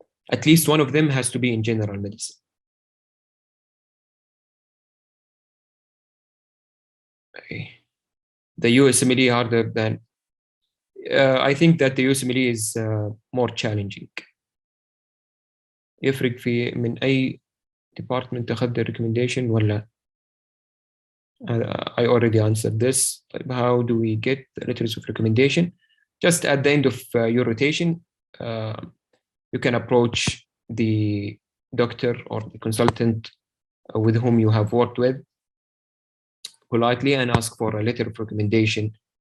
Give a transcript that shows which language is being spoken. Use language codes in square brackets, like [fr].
[en] At least 1 of them has to be in general medicine. The USMLE harder than, I think that the USMLE is more challenging. [ar] يفرق في من أي department أخذ [en] the recommendation [ar] ولا? [en] I already answered this. How do we get the letters of recommendation? Just at the end of your rotation, you can approach the doctor or the consultant with whom you have worked with politely and ask for a letter of recommendation.